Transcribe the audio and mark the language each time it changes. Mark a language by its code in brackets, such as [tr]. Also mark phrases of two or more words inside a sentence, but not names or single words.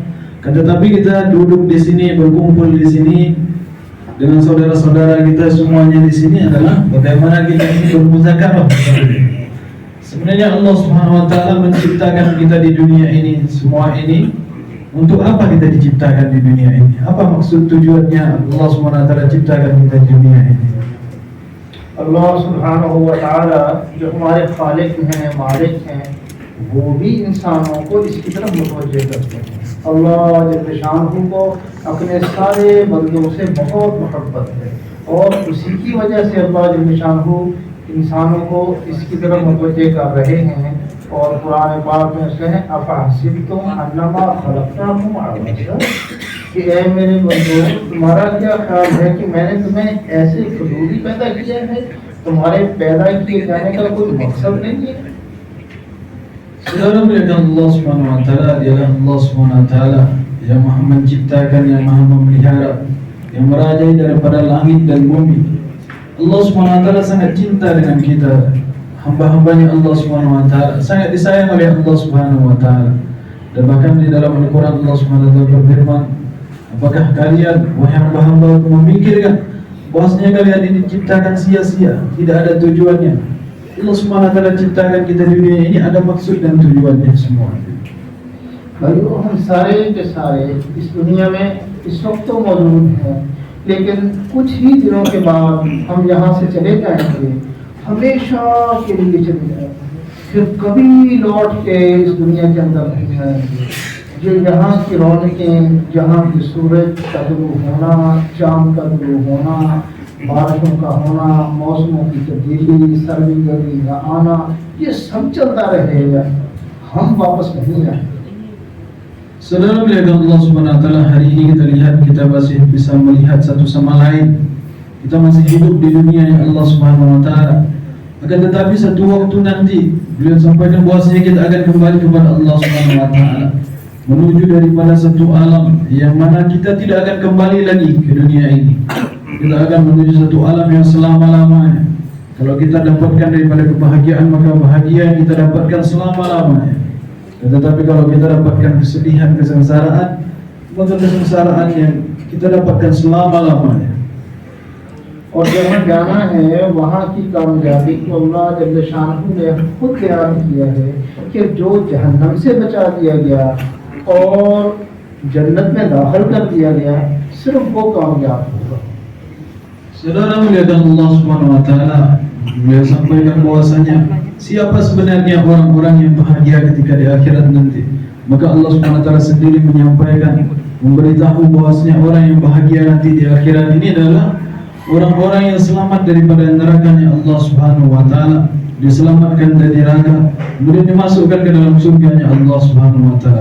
[id] Tetapi kita duduk di sini, berkumpul di sini dengan saudara-saudara kita semuanya di sini adalah bagaimana kita ini bermuzakarah. Sebenarnya [ar] الله سبحانه وتعالى [id] menciptakan kita di dunia ini, semua ini untuk apa kita diciptakan di dunia ini? Apa maksud tujuannya [ar] الله سبحانه وتعالى [id] ciptakan kita di dunia ini? [ar] الله سبحانه وتعالى [ur] جو ہمارے خالق ہیں، مالک ہیں، وہ بھی انسانوں کو اس کی طرف متوجہ کرتے ہیں. [ar] الله جل شانه [ur] کو اپنے سارے بندوں سے بہت محبت ہے اور اسی کی وجہ سے [ar] الله جل شانه [ur] انسانوں کو اس کی طرف متوجہ کر رہے ہیں. اور قرآن پاک میں سے ہے [ar] أفحسبتم أنما خلقناكم عبثا, [ur] کہ اے میرے بندو، تمہارا کیا خیال ہے کہ میں نے تمہیں ایسے فضولی پیدا کیا ہے، تمہارے پیدا کیے جانے کا کوئی مقصد نہیں ہے. [id] Saudara muliakan [ar] الله سبحانه وتعالى, [id] dialah [ar] الله سبحانه وتعالى [id] yang Maha menciptakan, yang Maha memelihara, yang merajai daripada langit dan bumi. [ar] الله سبحانه وتعالى [id] sangat cinta dengan kita, hamba-hambanya [ar] الله سبحانه وتعالى, [id] sangat disayang oleh [ar] الله سبحانه وتعالى. [id] Dan bahkan di dalam Al-Qur'an [ar] الله سبحانه وتعالى [id] berfirman, apakah kalian wahai hamba-hamba memikirkan bahwasanya kalian ini diciptakan sia-sia, tidak ada tujuannya? [ar] الله سبحانه وتعالى [id] ciptakan kita di dunia ini ada maksud dan tujuannya semua. [ur] بھائیو، ہم سارے کے سارے اس دنیا میں اس وقت تو موجود ہیں، لیکن کچھ ہی دنوں کے بعد ہم یہاں سے چلے جائیں گے، ہمیشہ کے لیے چلے جائیں گے، پھر کبھی لوٹ کے اس دنیا کے اندر نہیں آئیں گے. جو یہاں کی رونقیں، جہاں کی سورج کا غروب ہونا، چاند کا غروب ہونا، بارشوں کا ہونا، موسموں کی تبدیلی، سردی گرمی کا آنا، یہ سب چلتا رہے گا، ہم واپس نہیں آئیں گے. [id] Saudara muliakan [ar] الله سبحانه وتعالى, [id] hari ini kita lihat, kita masih bisa melihat satu sama lain. Kita masih hidup di dunia yang [ar] الله سبحانه وتعالى. [id] Akan tetapi satu waktu nanti beliau sampaikan bahwasanya kita akan kembali kepada [ar] الله سبحانه وتعالى, [id] menuju daripada satu alam yang mana kita tidak akan kembali lagi ke dunia ini. Kita akan menuju satu alam yang selama-lamanya. Kalau kita dapatkan daripada kebahagiaan, maka bahagia yang kita dapatkan selama-lamanya. Tetapi kalau kita dapatkan kesedihan, kesengsaraan, maka kesengsaraan yang kita dapatkan selama-lamanya. [ur] اور جہاں جانا ہے وہاں کی کامیابی کو [ar] الله جل شانه [ur] نے خود بیان کیا ہے کہ جو جہنم سے بچا دیا گیا اور جنت میں داخل کر دیا گیا، صرف وہ کامیاب ہوگا. [id] Saudara muliakan [ar] الله سبحانه وتعالى, [id] beliau sampaikan bahwasanya siapa sebenarnya orang-orang yang bahagia ketika di akhirat nanti. Maka [ar] الله سبحانه وتعالى [id] sendiri menyampaikan, memberitahu bahwasanya orang yang bahagia nanti di akhirat ini adalah orang-orang yang selamat daripada nerakanya [ar] الله سبحانه وتعالى, [id] diselamatkan dari neraka, kemudian dimasukkan ke dalam surganya [ar] الله سبحانه وتعالى.